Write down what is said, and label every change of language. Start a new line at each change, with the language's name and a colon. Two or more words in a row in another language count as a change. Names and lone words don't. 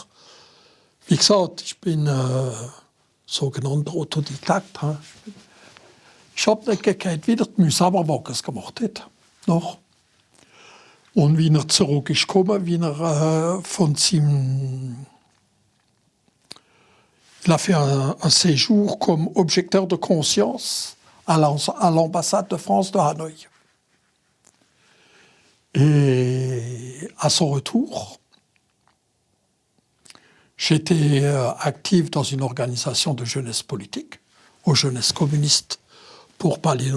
German: Wie gesagt, ich bin sogenannter Autodidakt. Ich habe nicht gekannt, wie er die Mühsamerwagens gemacht hat. Noch. Und wie er zurück ist gekommen, wie er von seinem...
French: Il a fait un séjour comme objecteur de conscience à l'ambassade de France de Hanoï. Et à son retour, j'étais actif dans une organisation de jeunesse politique, aux jeunesses communistes pour pas les